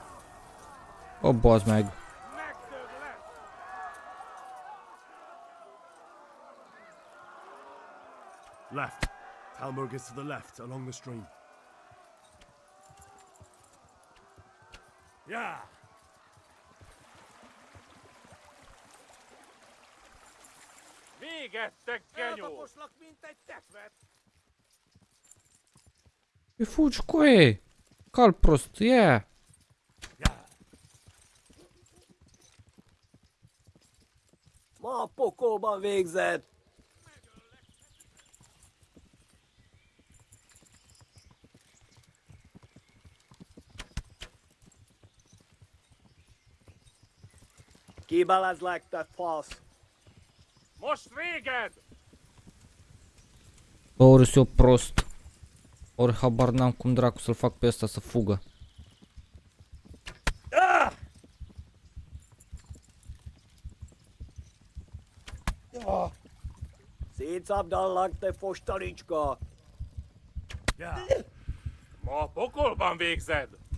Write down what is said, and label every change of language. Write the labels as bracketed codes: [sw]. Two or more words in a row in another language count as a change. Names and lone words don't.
[hu] O, bazd meg! [en] Left. Talmberg is to the left, along the stream. Yeah! [hu] Véget, te genyó! Eltaposlak, mint egy tekvet! [ro] E fugi, coaie! Cal prost, yeah! [hu] Ma a pokolban végzett! Kibelezlek, te fasz! Most véged! [ro] Bă, ori eu prost. Ori habar n-am cum dracu să-l fac pe ăsta să fugă. [hu] Szétszabdallak, te fostalicska! Ma a pokolban végzed!